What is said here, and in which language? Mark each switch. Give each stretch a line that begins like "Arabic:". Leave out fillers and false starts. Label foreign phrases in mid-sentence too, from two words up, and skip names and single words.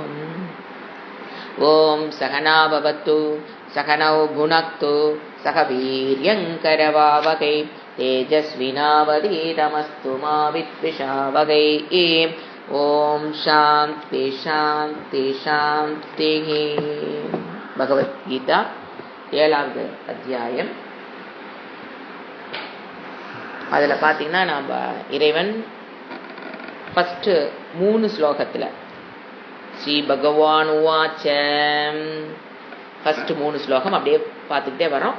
Sanskrit: ॐ सहना भवतु सहनौ भुनक्तु सह वीर्यङ्करवावहै तेजस्विनावधीतमस्तु मा विद्विषावहै। ॐ शान्ति शान्ति शान्तिः।
Tamil: பகவத்கீதா 7வது அத்தியாயம். அதில் பார்த்தீங்கன்னா நம்ம இறைவன் ஃபஸ்ட்டு 3 ஸ்லோகத்தில்
Sanskrit: श्री भगवान् उवाच
Tamil: ஃபஸ்ட்டு 3 ஸ்லோகம் அப்படியே பார்த்துக்கிட்டே வரோம்.